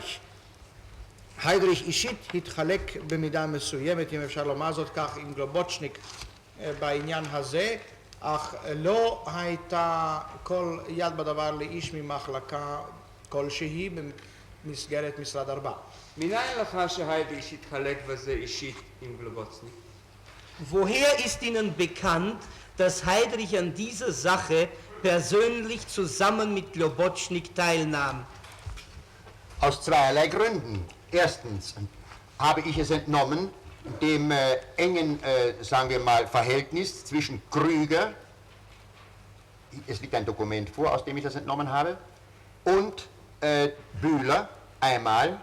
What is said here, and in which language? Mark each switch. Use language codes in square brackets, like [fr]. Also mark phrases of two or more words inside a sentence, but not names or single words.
[he] היידריך אישית התחלק במידה מסוימת, אם אפשר לומר זאת כך, עם גלובוצ'ניק בעניין הזה, אך לא הייתה כל יד בדבר לאיש ממחלקה כלשהי במסגרת משרד 4. מניין לך שהיידריך התחלק בזה אישית עם גלובוצ'ניק? [de] Woher ist Ihnen bekannt, dass Heydrich an dieser Sache persönlich zusammen mit Globocnik teilnahm? Aus zweierlei Gründen. Erstens habe ich es entnommen, dem engen, sagen wir mal, Verhältnis zwischen Krüger, es liegt ein Dokument vor, aus dem ich das entnommen habe, und Bühler einmal.